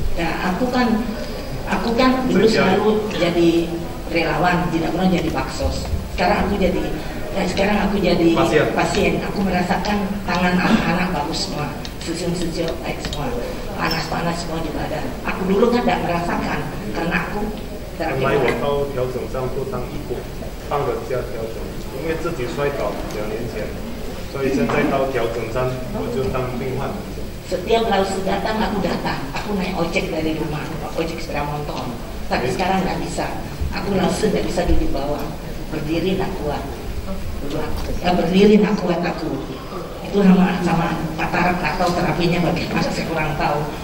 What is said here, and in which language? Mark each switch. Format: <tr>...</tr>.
<id>Nah, aku kan dulu selalu jadi relawan, tidak pernah jadi baksos. Sekarang aku jadi pasien. Aku merasakan tangan anak-anak bagus semua, sesium-sesium baik semua, panas-panas semua juga ada. Aku dulu kan tidak merasakan karena aku terapi.</id> <zh>本来我到调整上就当义工，帮人家调整，因为自己摔倒2年前，所以现在到调整站我就当病患。</zh> <id>Setiap lalu datang, aku naik ojek dari rumah, ojek sepeda motor. Tapi sekarang nggak bisa. Aku langsung nggak bisa duduk bawah, berdiri nggak kuat. Berdiri nggak kuat aku. Itu sama katarak atau terapinya bagaimana saya kurang tahu.</id>